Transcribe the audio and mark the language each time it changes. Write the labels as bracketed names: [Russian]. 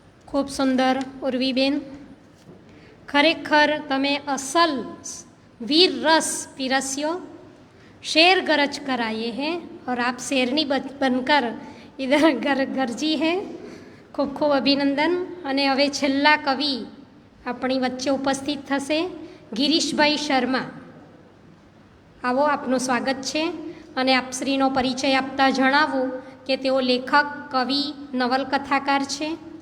[Gujarati] ખૂબ સુંદર ઉર્વીબેન, ખરેખર તમે અસલ વીર રસ પીરસ્યો। [Hindi] शेर गरज कर आए हैं और आप शेरनी बनकर इधर गरजी है। खूब खूब अभिनंदन। [Gujarati] અને હવે છેલ્લા કવિ આપણી વચ્ચે ઉપસ્થિત થશે, ગિરીશભાઈ શર્મા। આવો, આપનું સ્વાગત છે। અને આપશ્રીનો પરિચય આપતા જણાવું કે તેઓ લેખક, કવિ, નવલકથાકાર છે।